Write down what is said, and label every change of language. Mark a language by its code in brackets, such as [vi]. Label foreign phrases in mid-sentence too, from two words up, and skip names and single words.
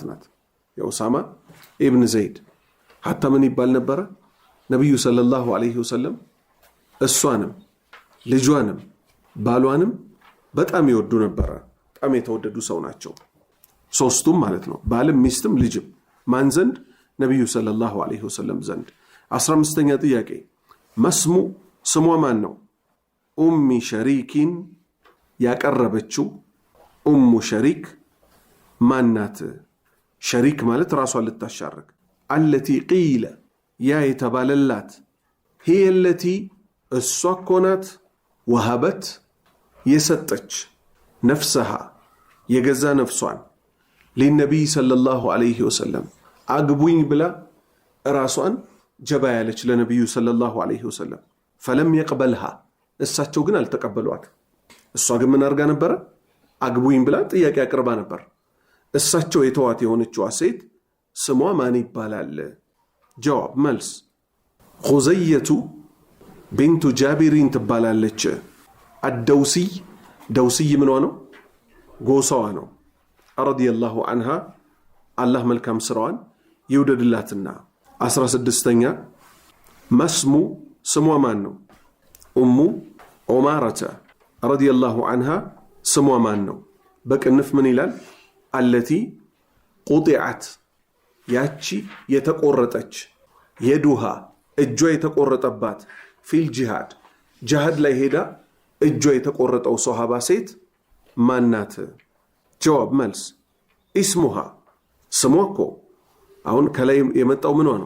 [am] ናት የኡሳማ ኢብኑ ዘይድ ሐታ ምን ይባል ነበር ነብዩ [ar] صلى الله عليه وسلم [am] እሷንም ልጇንም ባሏንም በጣም ይወዱ ነበር በጣም የተወደዱ ሰው ናቸው ሶስቱም ማለት ነው ባልም ሚስትም ልጅም ማን ዘንድ ነብዩ [ar] صلى الله عليه وسلم [am] ዘንድ 15ኛ ጥያቄ መስሙ ስሟ ማን ነው ኡሚ ሸሪኪን ያቀረበችው ኡሙ ሸሪክ ማናት ሸሪክ ማለት ራሷን ልታሻርክ [ar] التي قيل [am] ያ የተባለላት [ar] هي التي [am] እሷ እኮ ናት ወሃበት የሰጠች ነፍሰሃ የገዛ ነፍሷን ለነብይ [ar] صلى الله عليه وسلم [am] አግቡኝ ብላ ራሷን ጀባ ያለች ለነብዩ [ar] صلى الله عليه وسلم فلم يقبلها [am] እሳቸው ግን አልተቀበሏት እሷ ግን ምን አርጋ ነበር አግቡኝ ብላ ጥያቄ አቅርባ ነበር እሳቸው የተዋት የሆነችው ሴት ስሟ ማን ይባላል ጀዋብ መልስ ኹዘይቱ ቢንቱ ጃቢሪን ትባላለች አደውሲ ደውሲ ምንዋ ነው ጎሳዋ ነው [ar] رضي الله عنها [am] አላህ መልካም ስራዋን ይውደድላትና 16ኛ መስሙ ስሟ ማን ነው ኡሙ ዑማረተ [ar] رضي الله عنها [am] ስሟ ማን ነው በቅንፍ ምን ይላል [ar] التي قطعت [am] ያቺ የተቆረጠች የዱሃ እጇ የተቆረጠባት [ar] في الجهاد [am] ጂሃድ ላይ ሄዳ እጇ የተቆረጠው ሶሃባ ሴት ማናት? ጀዋብ መልስ ኢስሙሃ ስሟ እኮ አሁን ከላይ የመጣው ምኗ ነው?